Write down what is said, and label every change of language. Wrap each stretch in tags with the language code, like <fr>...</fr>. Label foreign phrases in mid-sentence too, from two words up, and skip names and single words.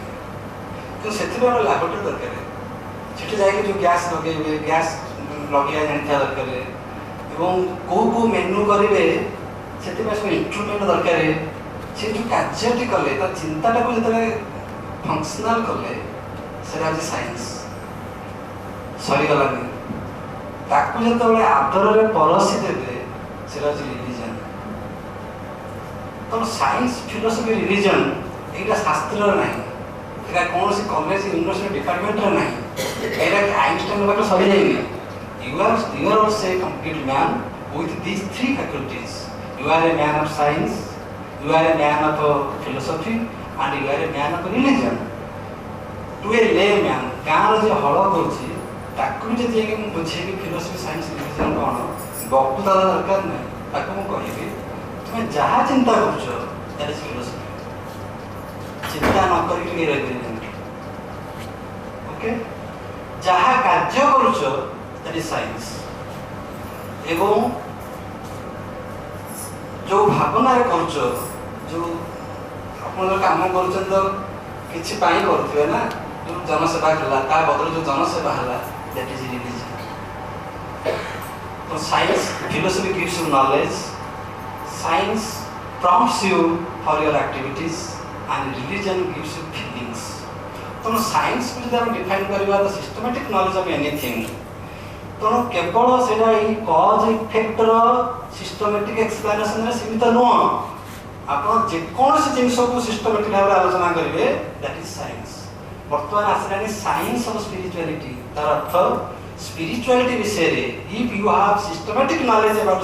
<or>କିନ୍ତୁ ସେଥିପାଇଁ ଗୋଟେ ଲାବୋରେଟୋରୀ ଦରକାର ସେଠି ଯାଇକି ଯେଉଁ ଗ୍ୟାସ୍ ଲଗେଇବେ ଗ୍ୟାସ୍ ଲଗେଇବା ଜାଣିଥିବା ଦରକାର ଏବଂ କେଉଁ ମେନୁ କରିବେ ସେଥିପାଇଁ ସବୁ ଇନଷ୍ଟ୍ରୁମେଣ୍ଟ ଦରକାର ସେ ଯେଉଁ କାର୍ଯ୍ୟଟି କଲେ ତା ଚିନ୍ତାଟାକୁ ଯେତେବେଳେ ଫଙ୍କସନାଲ କଲେ ସେଇଟା ହେଉଛି ସାଇନ୍ସ ସରିଗଲାନି ତାକୁ ଯେତେବେଳେ ଆଦରରେ ପରସି ଦେବେ ସେଇଟା ହେଉଛି ରିଲିଜନ ତେଣୁ</or> <en>science philosophy religion</en> <or>ଏଇଟା ଶାସ୍ତ୍ରରେ ନାହିଁ ଏଇଟା କୌଣସି</or> <en>college university department</en> <or>ନାହିଁ ଏଇଟା ଆଇନଷ୍ଟାଇନ ପାଖରେ ସରିଯାଇନି</or> <en>you are also a complete man with these 3 faculties. You are a man of science, you are a man of philosophy, and you are a man of religion. To a layman,</en> <or>ଗାଁର ଯେ ହଳ କରୁଛି ତାକୁ ବି ଯଦି ମୁଁ ବୁଝେଇବି</or> <en>philosophy science religion</en> <or>କ'ଣ ବକ୍ତୃତା ଦରକାର ନାହିଁ ତାକୁ ମୁଁ କହିବି ତୁମେ ଯାହା ଚିନ୍ତା କରୁଛ</or> <en>that is philosophy</en> <or>ଚିନ୍ତା ନ କରିକି ଟିକେ ରହିପାରିବେନି ଓକେ ଯାହା କାର୍ଯ୍ୟ କରୁଛ</or> <en>that is science</en> <or>ଏବଂ ଯେଉଁ ଭାବନାରେ କରୁଛ ଯେଉଁ ଆପଣ ଯେଉଁ କାମ କରୁଛନ୍ତି ତ କିଛି ପାଇଁ କରୁଥିବେ ନା ଯେଉଁ ଜନସେବା ହେଲା ତା ବଦଳରେ ଯେଉଁ ଜନସେବା ହେଲା</or> <en>that is religion</en> <or>ତ</or> <en>science philosophy gives you knowledge, science prompts you for your activities and religion gives you feelings.</en> <or>ତେଣୁ ସାଇନ୍ସକୁ ଯଦି ଆମେ ଡିଫାଇନ୍ କରିବା</or> <en>the systematic knowledge of anything</en> <or>ତେଣୁ କେବଳ ସେଇଟା ଏଇ</or> <en>cause effect systematic explanation</en> <or>ସୀମିତ ନୁହଁ ଆପଣ ଯେକୌଣସି ଜିନିଷକୁ ସିଷ୍ଟମାଟିକ୍ ଭାବରେ ଆଲୋଚନା କରିବେ</or> <en>that is science</en> <or>ବର୍ତ୍ତମାନ ଆସିଲାଣି</or> <en>science of spirituality</en> <or>ତାର ଅର୍ଥ ସ୍ପିରିଚୁଆଲିଟି ବିଷୟରେ</or> <en>if you have systematic knowledge about</en>